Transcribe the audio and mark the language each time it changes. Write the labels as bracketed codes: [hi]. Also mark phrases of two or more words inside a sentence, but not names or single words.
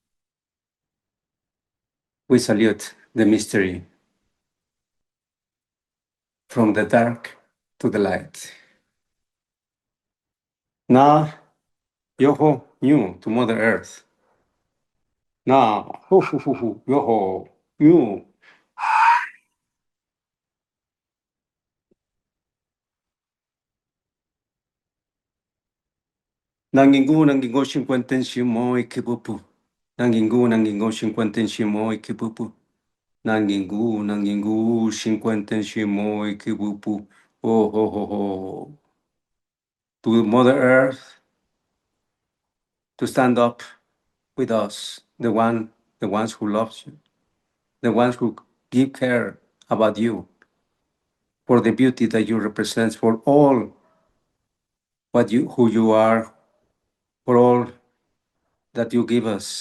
[en] We salute the mystery from the dark to the light. Now, yoho, you to Mother Earth. Now, yoho, you. Nangingo, 50 shimo ikipupu. Nangingo, 50 shimo ikipupu. Nangingo, 50 shimo ikipupu. Oh, ho, ho, ho. To Mother Earth, to stand up with us, the ones who loves you, the ones who give care about you, for the beauty that you represent, for all who you are, for all that you give us.